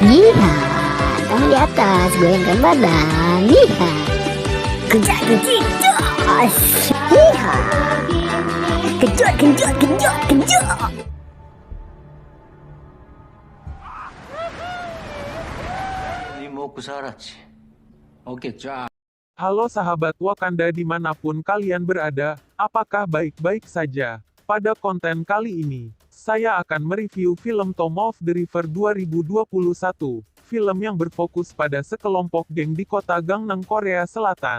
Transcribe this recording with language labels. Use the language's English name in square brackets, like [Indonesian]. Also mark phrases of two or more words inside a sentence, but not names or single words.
[Indonesian] Lihat, tangan di atas, goyangkan badan. Lihat, kejut, kejut, jos. Lihat, kejut, kejut, kejut, kejut. [Korean] 네 먹고 살았지. 어깨 쫙. [Indonesian] Halo sahabat Wakanda dimanapun kalian berada, apakah baik-baik saja? Pada konten kali ini, saya akan mereview film Tom of the River 2021, film yang berfokus pada sekelompok geng di kota Gangnam, Korea Selatan.